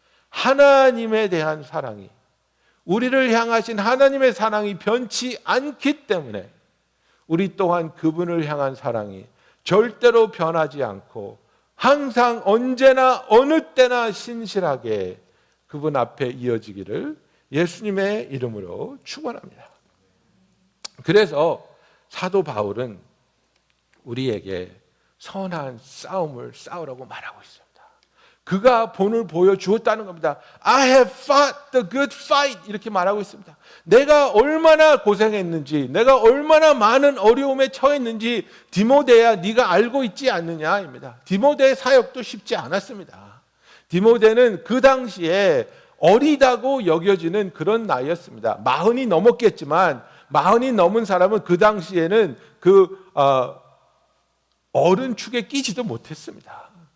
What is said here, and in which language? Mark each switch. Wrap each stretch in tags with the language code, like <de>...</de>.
<ko>하나님에 대한 사랑이, 우리를 향하신 하나님의 사랑이 변치 않기 때문에 우리 또한 그분을 향한 사랑이 절대로 변하지 않고 항상 언제나 어느 때나 신실하게 그분 앞에 이어지기를 예수님의 이름으로 축원합니다. 그래서 사도 바울은 우리에게 선한 싸움을 싸우라고 말하고 있습니다. 그가 본을 보여주었다는 겁니다.</ko> <en>I have fought the good fight</en> <ko>이렇게 말하고 있습니다. 내가 얼마나 고생했는지, 내가 얼마나 많은 어려움에 처했는지 디모데야 네가 알고 있지 않느냐입니다. 디모데의 사역도 쉽지 않았습니다. 디모데는 그 당시에 어리다고 여겨지는 그런 나이였습니다. 40이 넘었겠지만 40이 넘은 사람은 그 당시에는 그 어른 축에 끼지도 못했습니다.</ko>